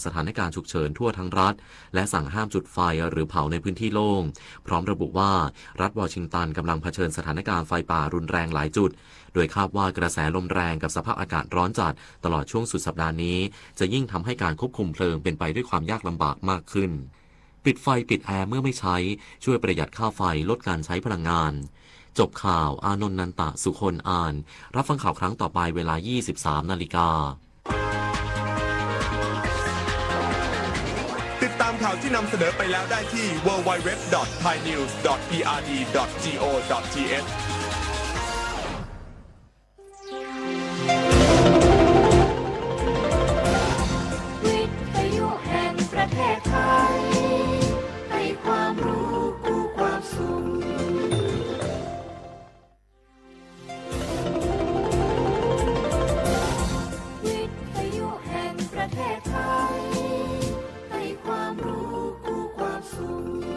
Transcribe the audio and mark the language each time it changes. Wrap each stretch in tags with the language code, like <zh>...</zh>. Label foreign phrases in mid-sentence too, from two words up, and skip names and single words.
<th>สถานการณ์ฉุกเฉินทั่วทั้งรัฐและสั่งห้ามจุดไฟหรือเผาในพื้นที่โล่งพร้อมระบุว่ารัฐวอชิงตันกำลังเผชิญสถานการณ์ไฟป่ารุนแรงหลายจุดโดยคาดว่ากระแสลมแรงกับสภาพอากาศร้อนจัดตลอดช่วงสุดสัปดาห์นี้จะยิ่งทำให้การควบคุมเพลิงเป็นไปด้วยความยากลำบากมากขึ้นปิดไฟปิดแอร์เมื่อไม่ใช้ช่วยประหยัดค่าไฟลดการใช้พลังงานจบข่าวอานนท์นันตะสุคนอ่านรับฟังข่าวครั้งต่อไปเวลา 23:00 น. ติดตามข่าวที่นำเสนอไปแล้วได้ที่ www.thainews.prd.go.th วิทยุแห่งประเทศไทยให้ความรู้กู้ความสุขวิทยุแห่งประเทศไทยให้ความรู้กู้ความสุข</th>